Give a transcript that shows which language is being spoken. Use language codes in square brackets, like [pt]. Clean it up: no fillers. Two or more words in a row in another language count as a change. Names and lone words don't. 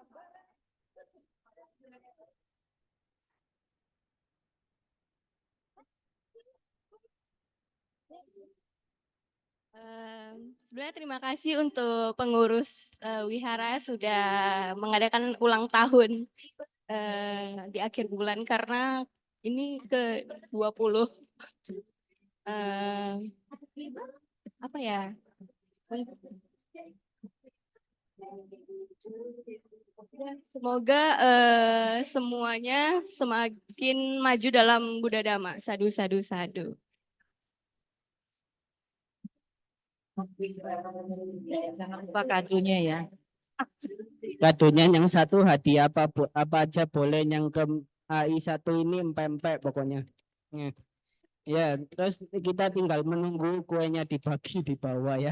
[id] Sebenarnya terima kasih untuk pengurus wihara sudah mengadakan ulang tahun di akhir bulan karena ini ke 20 apa ya? Semoga semuanya semakin maju dalam Buddha Dhamma. [pi] Sadu, sadu, sadu. [id] Jangan lupa kadonya ya. Kadonya yang satu hadiah apa aja boleh, yang ke AI satu ini empek-empek pokoknya. Ya. Ya, terus kita tinggal menunggu kuenya dibagi di bawah ya.